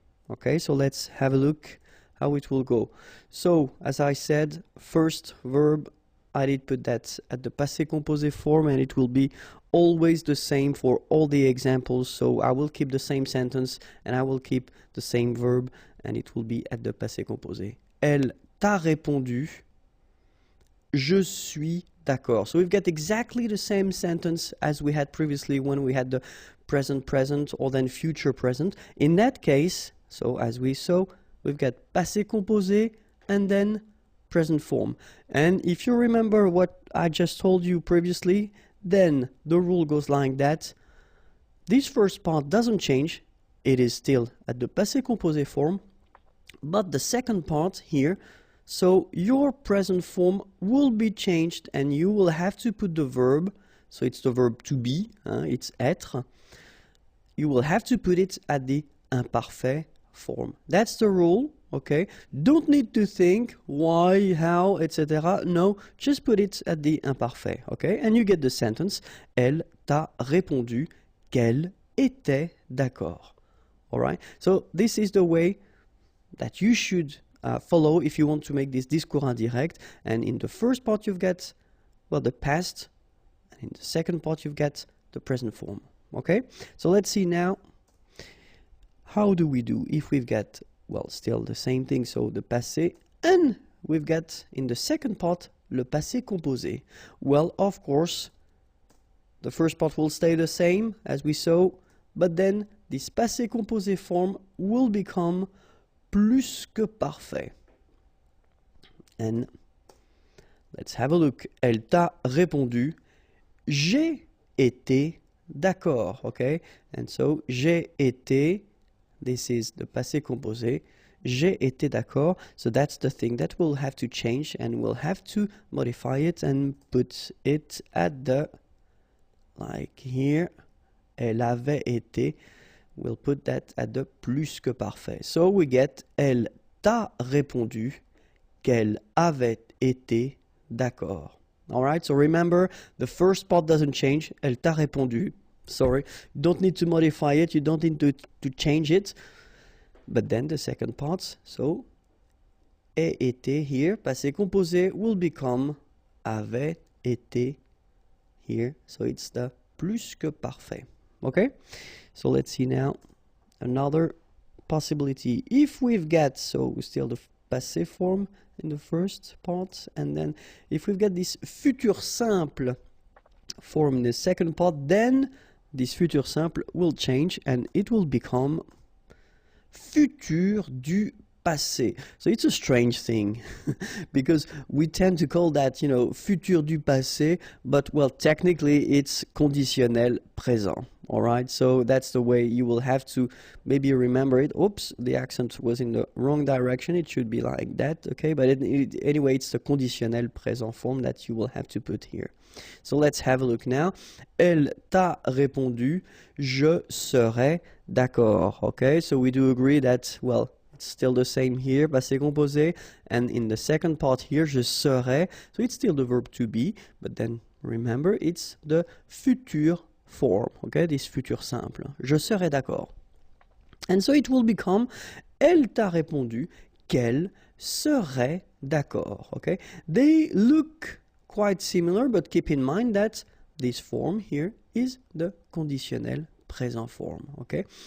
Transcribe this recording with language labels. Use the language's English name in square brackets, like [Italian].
[English] Okay, so let's have a look how it will go. So, as I said, first verb, I did put that at the passé composé form, and it will be always the same for all the examples. So I will keep the same sentence and I will keep the same verb, and it will be at the passé composé. [French] Elle t'a répondu, je suis d'accord. [English] So we've got exactly the same sentence as we had previously when we had the present present or then future present. In that case, so as we saw, we've got passé composé and then present form. And if you remember what I just told you previously, then the rule goes like that. This first part doesn't change. It is still at the passé composé form. But the second part here, so your present form will be changed and you will have to put the verb, so it's the verb to be, it's être. You will have to put it at the imparfait form. That's the rule, okay? Don't need to think why, how, etc. No, just put it at the imparfait, okay? And you get the sentence, [French] elle t'a répondu qu'elle était d'accord. [English] All right? So this is the way that you should follow if you want to make this discours indirect. And in the first part you've got, well, the past, and in the second part you've got the present form. Okay, so let's see now, how do we do if we've got, well, still the same thing, so the passé, and we've got in the second part le passé composé. Well, of course, the first part will stay the same as we saw, but then this passé composé form will become plus que parfait. And let's have a look. [French] Elle t'a répondu, j'ai été d'accord, okay? [English] And so, j'ai été, this is the passé composé, [French] j'ai été d'accord. [English] So that's the thing that we'll have to change, and we'll have to modify it and put it at the, like here, [French] elle avait été. [English] We'll put that at the plus que parfait. [French] So we get, elle t'a répondu qu'elle avait été d'accord. [English] All right, so remember, the first part doesn't change. [French] Elle t'a répondu. [English] Sorry, you don't need to modify it. You don't need to change it. But then the second part, so, ait été here, passé composé, will become avait été here. So it's the plus que parfait. Okay? So let's see now another possibility. If we've got, so still the passé form in the first part, and then if we've got this futur simple form in the second part, then this futur simple will change and it will become futur du passé. So it's a strange thing because we tend to call that, you know, futur du passé, but well, technically it's conditionnel présent. All right, so that's the way you will have to maybe remember it. Oops, the accent was in the wrong direction. It should be like that, okay? But anyway, it's the conditionnel présent form that you will have to put here. So let's have a look now. [French] Elle t'a répondu, je serai d'accord, okay? [English] So we do agree that, well, it's still the same here, passé composé, and in the second part here, je serai, so it's still the verb to be, but then remember, it's the futur form, okay, this futur simple. [French] Je serai d'accord. [English] And so it will become, [French] elle t'a répondu qu'elle serait d'accord, [English] okay? They look quite similar, but keep in mind that this form here is the conditionnel présent form, okay?